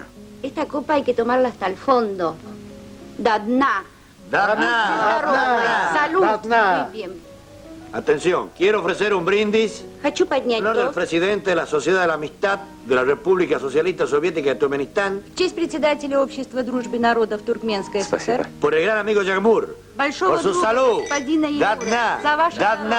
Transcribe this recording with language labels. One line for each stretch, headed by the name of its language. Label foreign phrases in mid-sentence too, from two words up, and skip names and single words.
Spanish: Esta copa hay que tomarla hasta el fondo.
Russian: до дна. до дна.
Spanish: Salud.
Russian: до дна.
Spanish: Muy bien. Atención, quiero ofrecer un brindis
Russian: Хочу поднять
Spanish: en honor del
Russian: тост.
Spanish: presidente de la Sociedad de la Amistad de la República Socialista Soviética de Turkmenistán,
Russian: В честь председателя Общества дружбы народов Туркменской Спасибо. ССР.
Spanish: por el gran amigo Yagmur,
Russian: Большого
Spanish: por su
Russian: друга
Spanish: salud.
Russian: господина Da Егора. dna. За ваше Da здоровье.